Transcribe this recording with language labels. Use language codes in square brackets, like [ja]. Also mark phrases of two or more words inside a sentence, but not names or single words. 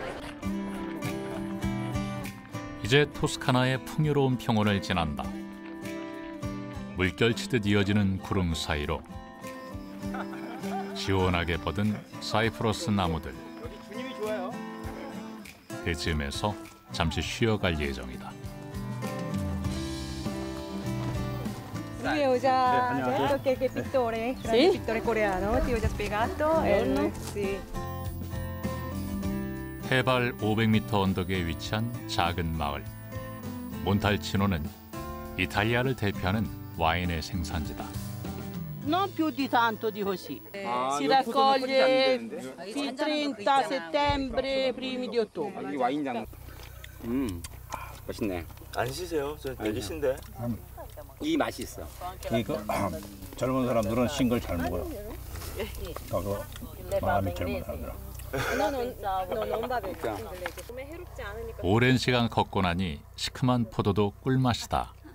[ko] 이제 토스카나의 풍요로운 평원을 지난다. 물결치듯 이어지는 구름 사이로 시원하게 뻗은 사이프러스 나무들. 그 즈음에서 잠시 쉬어갈 예정이다. [it] Lui ho già detto che è pittore, grande pittore coreano, ti ho già spiegato. Sì. [ko] 해발 500m 언덕에 위치한 작은 마을. 몬탈치노는 이탈리아를 대표하는 와인의 생산지다. [it] Non più di tanto di così. Si raccoglie il 30 settembre, primi di ottobre. [ko] 이 와인장. 맛있네. 안 시세요? 저 내기신데. 이 맛이 있어. 이거 젊은 사람들은 신 걸 잘 먹어요. 더 마음이 젊은 사람들은. 오랜 시간 걷고 나니 시큼한 포도도 꿀맛이다.